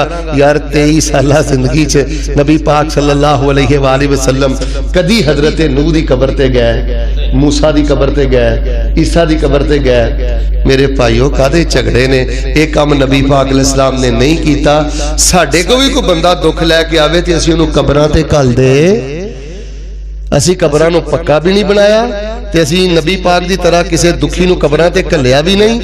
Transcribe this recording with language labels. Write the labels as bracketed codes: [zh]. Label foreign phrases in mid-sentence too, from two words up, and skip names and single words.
[pa] ਯਾਰ 23 ਸਾਲਾ ਜ਼ਿੰਦਗੀ ਚ ਨਬੀ ਪਾਕ [ar] صلى الله عليه وسلم [pa] ਕਦੀ ਹਜ਼ਰਤ ਨੂਹ ਦੀ ਕਬਰ ਤੇ ਗਏ, ਮੂਸਾ ਦੀ ਕਬਰ ਤੇ ਗਏ, ਈਸਾ ਦੀ ਕਬਰ ਤੇ ਗਏ? ਮੇਰੇ ਭਾਈਓ ਕਾਦੇ ਝਗੜੇ ਨੇ? ਇਕ ਕਾਮ ਨਬੀ ਪਾਕ ਅਲੈਹਿੱਸਲਾਮ ਨੇ ਨਹੀਂ ਕੀਤਾ। ਸਾਡੇ ਕੋ ਭੀ ਕੋਈ ਬੰਦਾ ਦੁਖ ਲੈਕੇ ਆਵੇ ਤੇ ਅਸੀਂ ਉਹਨੂੰ ਕਬਰਾਂ ਤੇ ਘੱਲ ਦੇ, ਅਸੀ ਕਬਰਾਂ ਨੂੰ ਪੱਕਾ ਭੀ ਨਹੀਂ ਬਣਾਇਆ ਤੇ ਅਸੀ ਨਬੀ ਪਾਕ ਦੀ ਤਰ੍ਹਾਂ ਕਿਸੀ ਦੁਖੀ ਨੂੰ ਕਬਰਾਂ ਤੇ ਘੱਲਿਆ ਭੀ ਨਹੀਂ।